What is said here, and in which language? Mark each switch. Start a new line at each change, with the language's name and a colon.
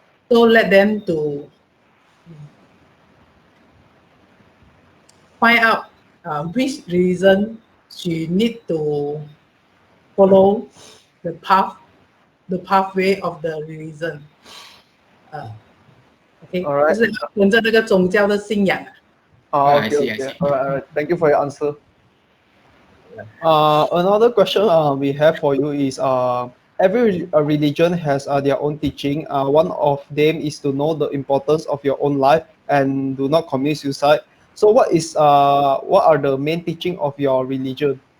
English: So let them to find out which religion she need to follow the pathway of the religion. Okay, All right.
Chinese: 就是跟着那个宗教的信仰。
English: Okay, I see, I okay. see. All right. Thank you for your answer. Another question we have for you is every religion has their own teaching. One of them is to know the importance of your own life and do not commit suicide. So what are the main teaching of your religion?